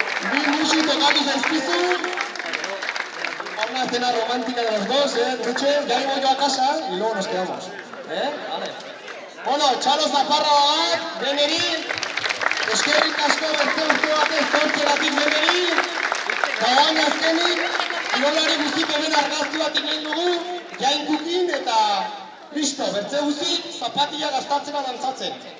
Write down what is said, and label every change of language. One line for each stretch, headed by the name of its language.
Basque: Bi musi tokatu zaizkizu.
Spanish: Una cena romántica de los dos, Gulutxe. Ya vengo yo a casa y luego nos quedamos. Vale. Bueno,
Basque: txalo zaparra da bat, deneri. Eskerrik asko bertze urte batez zortzeratik deneri. Eta oan azkenik, kirolari guztik hemen argazki bat egin dugu, jainkukin eta listo, bertze guztik zapatilla gastatzera dantzatzen.